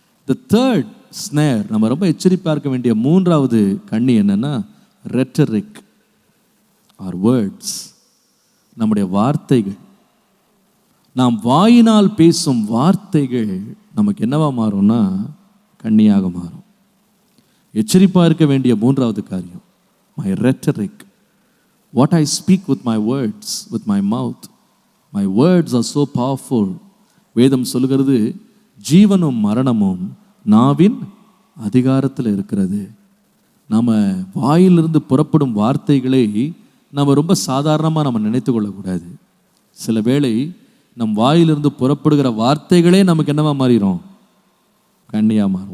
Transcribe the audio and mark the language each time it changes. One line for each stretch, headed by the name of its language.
English: The third snare,
Tamil: நம்ம ரொம்ப எச்சரிப்பா இருக்க வேண்டிய மூன்றாவது கண்ணி என்னன்னா
English: rhetoric or words.
Tamil: நம்முடைய வார்த்தைகள், நாம் வாயினால் பேசும் வார்த்தைகள் நமக்கு என்னவா மாறும்னா கண்ணியாக மாறும். எச்சரிப்பா இருக்க வேண்டிய மூன்றாவது காரியம்
English: my rhetoric. What I speak with my words, with my mouth. My words are so powerful.
Tamil: வேதம் சொல்லுகிறது ஜீவனும் மரணமும் நாவின் அதிகாரத்தில் இருக்கிறது. நம்ம வாயிலிருந்து புறப்படும் வார்த்தைகளை நம்ம ரொம்ப சாதாரணமாக நம்ம நினைத்து கொள்ளக்கூடாது. சில வேளை நம் வாயிலிருந்து புறப்படுகிற வார்த்தைகளே நமக்கு என்னவா மாறிடும்? கண்ணியாக மாறும்.